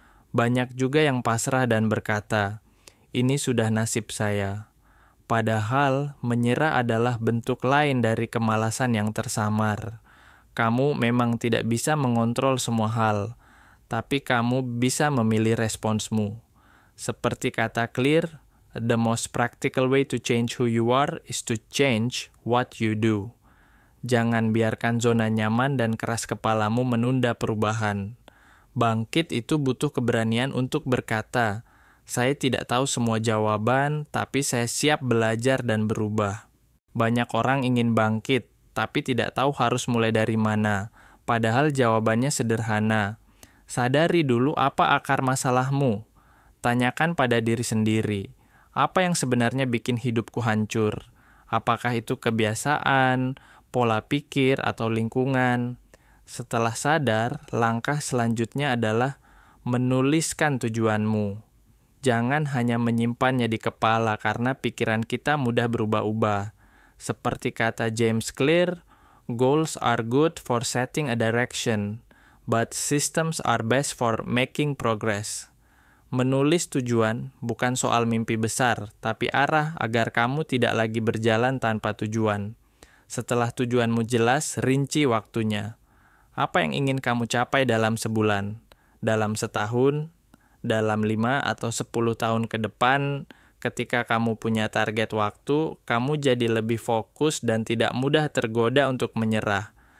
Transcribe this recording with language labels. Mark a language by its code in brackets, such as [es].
[id] Banyak juga yang pasrah dan berkata, "Ini sudah nasib saya." Padahal menyerah adalah bentuk lain dari kemalasan yang tersamar. Kamu memang tidak bisa mengontrol semua hal, tapi kamu bisa memilih responsmu. Seperti kata [en] Clear, "The most practical way to change who you are is to change what you do." [id] Jangan biarkan zona nyaman dan keras kepalamu menunda perubahan. Bangkit itu butuh keberanian untuk berkata, "Saya tidak tahu semua jawaban, tapi saya siap belajar dan berubah." Banyak orang ingin bangkit, tapi tidak tahu harus mulai dari mana. Padahal jawabannya sederhana. Sadari dulu apa akar masalahmu. Tanyakan pada diri sendiri, apa yang sebenarnya bikin hidupku hancur? Apakah itu kebiasaan, pola pikir, atau lingkungan? Setelah sadar, langkah selanjutnya adalah menuliskan tujuanmu. Jangan hanya menyimpannya di kepala karena pikiran kita mudah berubah-ubah. Seperti kata [en] James Clear, "Goals are good for setting a direction, but systems are best for making progress." [id] Menulis tujuan bukan soal mimpi besar, tapi arah agar kamu tidak lagi berjalan tanpa tujuan. Setelah tujuanmu jelas, rinci waktunya. Apa yang ingin kamu capai dalam sebulan, dalam setahun, dalam 5 atau 10 tahun ke depan, ketika kamu punya target waktu, kamu jadi lebih fokus dan tidak mudah tergoda untuk menyerah.